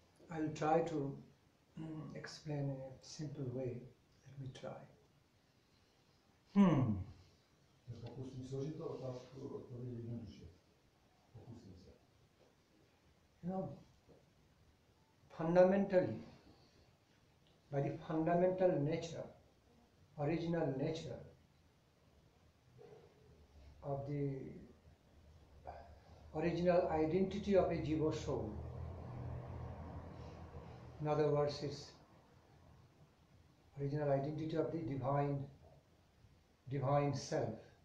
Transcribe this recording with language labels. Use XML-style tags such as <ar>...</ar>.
<en>I'll try to explain in a simple way. Let me try.</en> <cs>Pokusím složitou otázku odpovědět jednoduše. Pokusím se.</cs> <en>You know, fundamentally, by the fundamental nature, original nature of the original identity of a jiva soul, in other words, its original identity of the divine self.</en>